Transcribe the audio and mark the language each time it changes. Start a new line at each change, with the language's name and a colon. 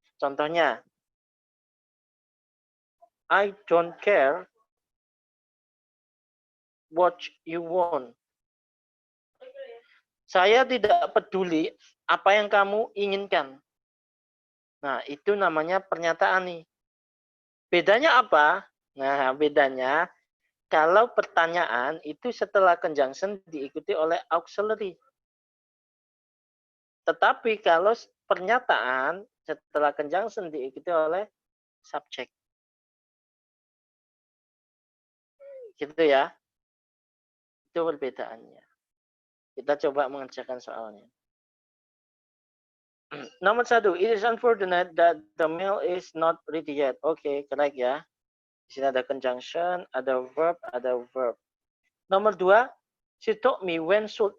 English: Contohnya, I don't care what you want.
Indonesian: Saya tidak peduli apa yang kamu inginkan. Nah, itu namanya pernyataan nih. Bedanya apa? Nah, bedanya kalau pertanyaan itu setelah conjunction diikuti oleh auxiliary. Tetapi kalau pernyataan setelah conjunction diikuti oleh subjek. Gitu ya. Itu perbedaannya. Kita coba mengerjakan soalnya.
English: Nomor 1, it is unfortunate that the mail is not ready yet.
Indonesian: Oke, correct ya. Di sini ada conjunction, ada verb, ada verb. Nomor 2,
English: she told me when should.